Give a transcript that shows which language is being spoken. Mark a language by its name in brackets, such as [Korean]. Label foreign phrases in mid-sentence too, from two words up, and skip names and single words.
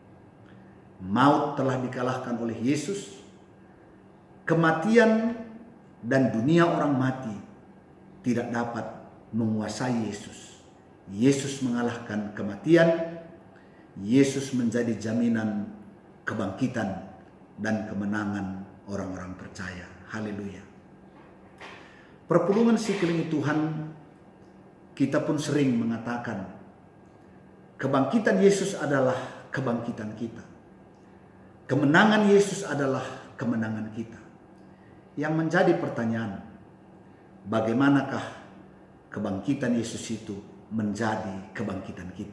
[Indonesian] Maut telah dikalahkan oleh Yesus. Kematian dan dunia orang mati tidak dapat menguasai Yesus. Yesus mengalahkan kematian. Yesus menjadi jaminan kebangkitan dan kemenangan orang-orang percaya. Haleluya. [Batak Karo] Perpulungan si kelingi Tuhan, [Indonesian] kita pun sering mengatakan kebangkitan Yesus adalah kebangkitan kita. Kemenangan Yesus adalah kemenangan kita. Yang menjadi pertanyaan, bagaimanakah kebangkitan Yesus itu menjadi kebangkitan kita?